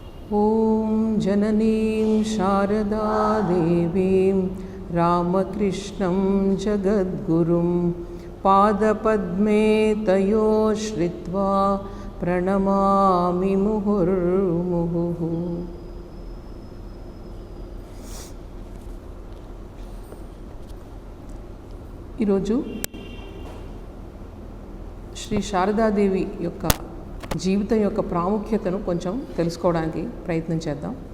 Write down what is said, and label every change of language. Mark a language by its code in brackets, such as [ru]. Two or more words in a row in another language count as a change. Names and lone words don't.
[sa] ॐ जननीं शारदा देवीं रामकृष्णं जगद्गुरुं पादपद्मे तयो श्रित्वा प्रणमामि मुहुर्मुहुः। [te] ఈరోజు శ్రీ శారదాదేవి యొక్క జీవితం యొక్క ప్రాముఖ్యతను కొంచెం తెలుసుకోవడానికి ప్రయత్నం చేద్దాం.